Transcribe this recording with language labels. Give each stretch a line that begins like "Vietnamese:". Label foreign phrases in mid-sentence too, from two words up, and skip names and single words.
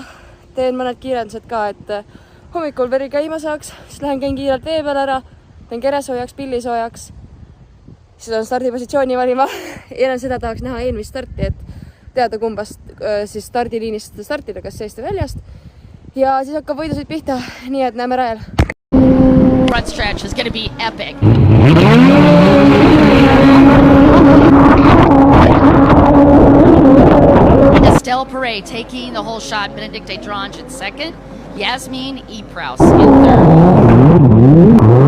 Estonian: Teen mõned kiirendused ka, et hommikul veri käima saaks, siis lähen käin kiirelt vee peal ära, teen keresoojaks, pillisoojaks, siis on stardipositsiooni valima ja enne seda tahaks näha eelmist starti, et teada kumbast siis stardiliinist startida, kas seest või väljast ja siis hakkab võidusõit pihta, nii et näeme rajal.
English: Front stretch is going to be epic. Estelle Perret taking the whole shot. Benedicte Drange in second. Jasmiin Ypraus in third.